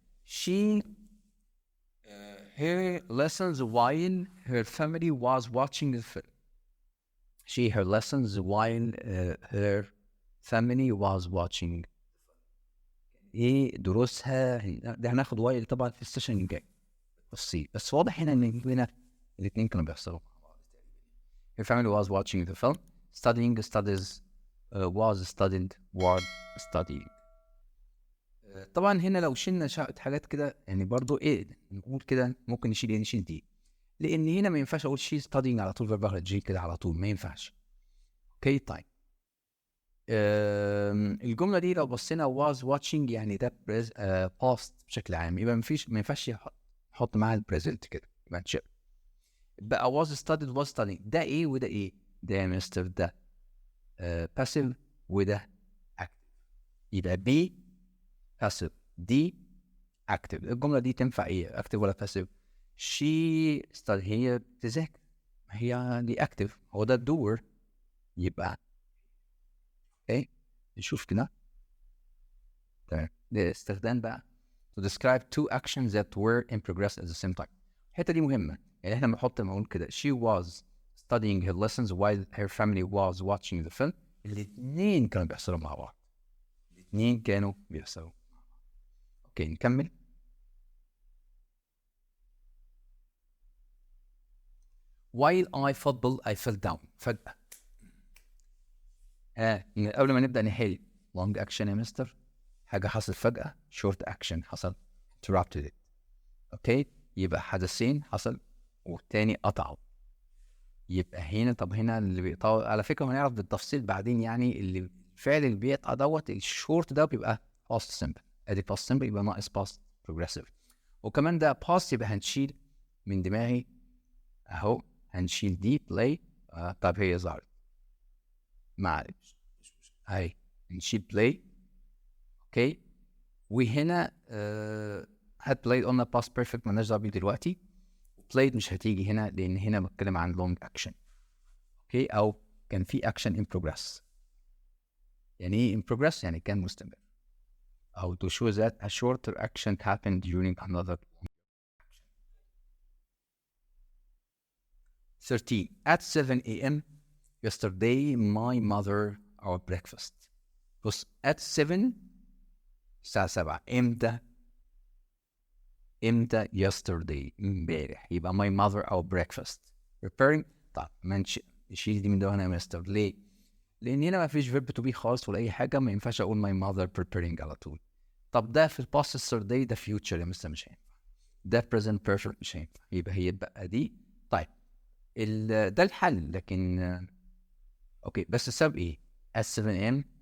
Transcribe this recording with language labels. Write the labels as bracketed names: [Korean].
[English] She her lessons while her family was watching the film. She her lessons while her family was watching. [Arabic] ايه دروسها؟ ده هناخد وايل طبعا في السيشن الجاي بس واضح هنا ان هنا الاثنين كانوا بيحصلوا مع بعض. [English] Her family was watching the film. Studying studies was studied were studying. [Arabic] طبعا هنا لو شلنا حاجات كده يعني برضو ايه نقول كده ممكن نشيل ايه؟ نشيل دي، لان هنا ما ينفعش اقول شي studying على طول فيرب جي كده على طول، ما ينفعش. اوكي طيب الجمله دي لو بصينا [English] was watching [Arabic] يعني ده past بشكل عام، يبقى ما ينفعش نحط معاها البريزنت كده، يبقى نشيل. بقى [English] was studied was studying. [Arabic] ده ايه وده ايه؟ ده يا مستر ده passive وده active. يبقى B passive D active. الجمله دي تنفع ايه؟ active ولا passive؟ [English] she study [Arabic] هي بتذاكر، هي دي active، هو ده الدور. يبقى ايه؟ نشوف كده. تمام. ده استخدام بقى [English] to describe two actions that were in progress at the same time. [Arabic] الحته دي مهمه يعني احنا بنحط نقول كده [English] she was studying her lessons while her family was watching the film. [Arabic] الاثنين كانوا بيحصلوا مع بعض. الاثنين كانوا بيحصلوا. اوكي نكمل. [English] while I football I fell down. [Arabic] فجأة. قبل ما نبدأ نحل long action يا مستر، حاجة حصلت فجأة. [English] short action [Arabic] حصل [English] interrupted it. [Arabic] اوكي يبقى حدثين حصل والتاني قطعوا. يبقى هنا طب هنا اللي بيقطع على فكره هنعرف بالتفصيل بعدين يعني اللي الفعل اللي بيقطع دوت الشورت ده بيبقى past simple. ادي past simple يبقى ناقص past progressive. وكمان ده past يبقى هنشيل من دماغي اهو، هنشيل دي play. طب هي ظهرت معلش اهي، نشيل play. اوكي وهنا هات played قلنا past perfect مالناش دعوه بيه دلوقتي. played مش هتيجي هنا لان هنا بتكلم عن long action. اوكي او كان في action in progress. يعني ايه in progress؟ يعني كان مستمر. او [English] to show that a shorter action happened during another. 13 at 7 a.m. yesterday my mother our breakfast. [Arabic] بص [English] at 7 [Arabic] الساعة 7 امتى [English] yesterday [Arabic] امبارح يبقى [English] my mother our breakfast preparing. [Arabic] طب ما نشيل دي من ده هنا مستر ليه؟ لأن هنا ما فيش verb to be خالص ولا أي حاجة، ما ينفعش أقول [English] my mother preparing [Arabic] على طول. طب ده في الباست yesterday ده future يا مستر مش هينفع، ده present perfect مش هينفع، يبقى هي بقى دي. طيب ده الحل، لكن اوكي بس السبب ايه؟ [English] at 7 a.m.